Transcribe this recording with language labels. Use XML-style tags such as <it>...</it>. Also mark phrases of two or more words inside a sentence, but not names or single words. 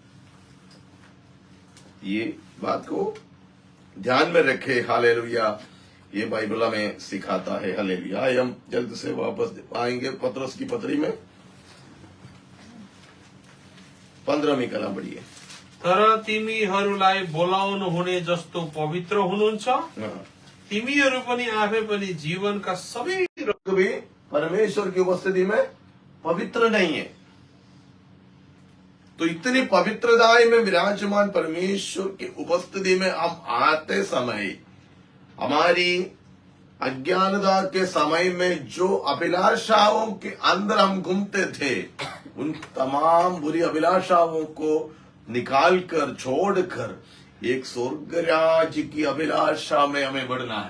<hi>ये बात को ध्यान में रखे। हालेलुया, ये बाइबल में सिखाता है। हालेलुया। हम जल्द से वापस आएंगे पत्रस की पत्री में 15वीं कला पढ़िए।</hi> <ne>तर तिमीहरूलाई बोलाउनु हुने जस्तो पवित्र हुनुहुन्छ, तिमीहरू पनि आफै पनि जीवनका सबै</ne> <hi>भी परमेश्वर की उपस्थिति में पवित्र नहीं है। तो इतनी पवित्रताएं में विराजमान परमेश्वर की उपस्थिति में हम आते समय, हमारी अज्ञानता के समय में जो अभिलाषाओं के अंदर हम घूमते थे, उन तमाम बुरी अभिलाषाओं को निकालकर, छोड़कर एक स्वर्ग राज्य की अभिलाषा में हमें बढ़ना है।</hi>